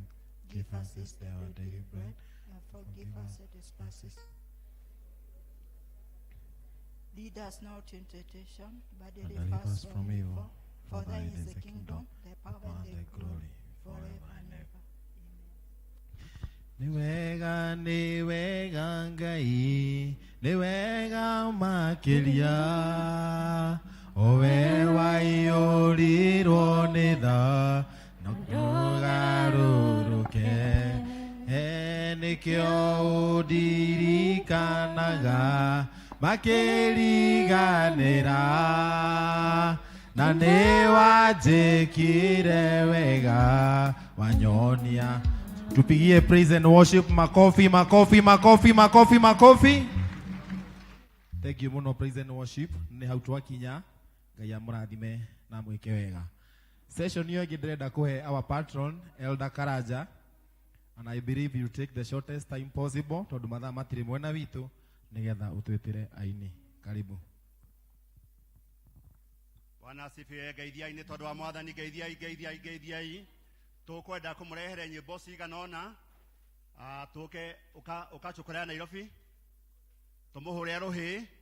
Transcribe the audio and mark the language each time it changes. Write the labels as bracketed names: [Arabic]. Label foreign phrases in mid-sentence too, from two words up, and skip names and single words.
[English] Give us this day our daily bread, and forgive us our trespasses. Lead us not into temptation, but deliver us from evil. For thine is the kingdom, the power, and the glory, forever and ever. [Kikuyu] Niwega, niwega ngai, niwega makiria, owe waiyorirwo nĩ tha, na ndũgarũrũke, nĩkĩo ũndirikanaga, makĩriganĩra, na nĩ wanjĩkire wega, wanyonia. [English] Tupigie praise and worship, [Swahili] makofi, makofi, makofi, makofi, makofi. [English] Thank you muno, praise and worship. [Kikuyu] Nĩ hau twakinya, Ngai amũrathime na mwĩke wega. [English] Session hiyo [Kikuyu] ingĩndirenda kũhe [English] our patron, Elder Karaja, and I believe you take the shortest time possible, [Kikuyu] tondũ mathaa matirĩ mwena witũ, nĩgetha ũtwĩtĩre aini. Karibu. [Swahili] Bwana asifiwe. [Kikuyu] Geithiai tondũ wa Mwathani, geithiai, geithiai, geithiai. Tukwenda kumurehere nyimbo cigana ona, tuke ukachukura Nairobi, tumuhure ruhi